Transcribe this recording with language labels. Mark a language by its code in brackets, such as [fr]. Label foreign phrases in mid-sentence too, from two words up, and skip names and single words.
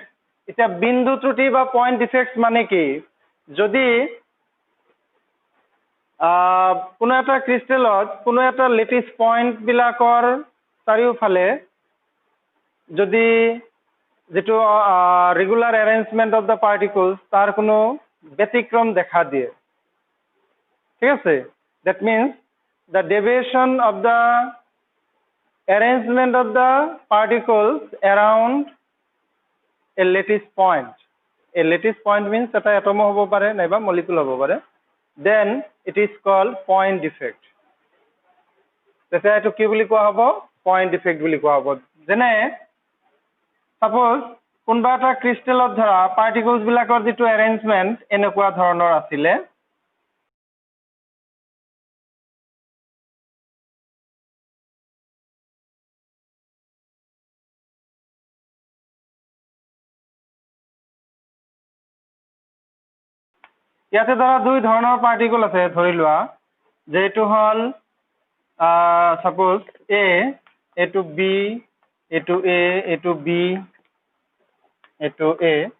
[as] এতিয়া বিন্দু ত্ৰুটি বা [en] point defects [as] মানে কি? যদি কোনো এটা ক্ৰিষ্টেলত কোনো এটা [en] lattice point [as] বিলাকৰ চাৰিওফালে যদি যেটো [en] regular arrangement of the particles [as] তাৰ কোনো ব্যতিক্ৰম দেখা দিয়ে, ঠিক আছে? [en] That means the deviation of the arrangement of the particles around a lattice point. A lattice point means [as] এটা এটম হ'ব পাৰে নাইবা মলিকুল হ'ব পাৰে। [en] Then it is called point defect. [as] তেতিয়া এইটো কি বুলি কোৱা হ'ব [en] point defect [as] বুলি কোৱা হ'ব যেনে সাপোজ কোনোবা এটা ক্ৰিষ্টেলত ধৰা পাৰ্টিকলছ বিলাকৰ যিটো এৰেঞ্জমেণ্ট এনেকুৱা ধৰণৰ আছিলে ইয়াতে ধৰা দুই ধৰণৰ পাৰ্টিকল আছে ধৰি লোৱা যে এইটো হ'ল সাপোজ এ এইটো বি এইটো এ এইটো বি এইটো এ